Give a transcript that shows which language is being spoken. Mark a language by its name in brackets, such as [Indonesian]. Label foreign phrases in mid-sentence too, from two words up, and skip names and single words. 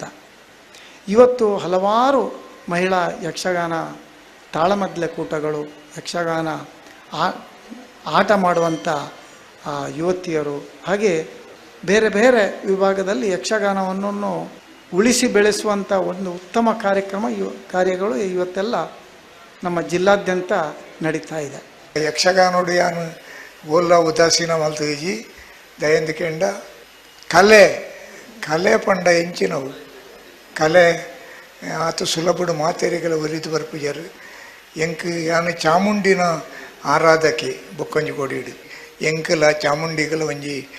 [Kannada] ಇವತ್ತು ಹಲವಾರು ಮಹಿಳಾ ಯಕ್ಷಗಾನ ತಾಳಮದ್ದಳೆ ಕೂಟಗಳು, ಯಕ್ಷಗಾನ ಆಟ ಮಾಡುವಂಥ ಯುವತಿಯರು, ಹಾಗೆ ಬೇರೆ ಬೇರೆ ವಿಭಾಗದಲ್ಲಿ ಯಕ್ಷಗಾನವನ್ನು ಉಳಿಸಿ ಬೆಳೆಸುವಂಥ ಒಂದು ಉತ್ತಮ ಕಾರ್ಯಗಳು ಇವತ್ತೆಲ್ಲ ನಮ್ಮ ಜಿಲ್ಲಾದ್ಯಂತ ನಡೀತಾ ಇದೆ. [Tulu] ಯಕ್ಷಗಾನೋಡು ಯಾನು ಓಲ್ಲ ಉದಾಸೀನ ಮಲ್ತೇಜಿ ದಯಂದಿಕೆಂಡ ಕಲೆ ಪಂಡ ಎಂಚಿನವು ಕಲೆ ಆತು ಸುಲಭಡು ಮಾತೇರಿಗಳ ಒಲಿದು ಬರ್ಪಿಜರು ಎಂಕ್ ಯಾನು ಚಾಮುಂಡಿನ ಆರಾಧಕೆ ಬೊಕ್ಕೊಂಜಿ ಕೊಡಿಡು ಎಂಕಲ ಚಾಮುಂಡಿಗಳ ಒಂಜಿ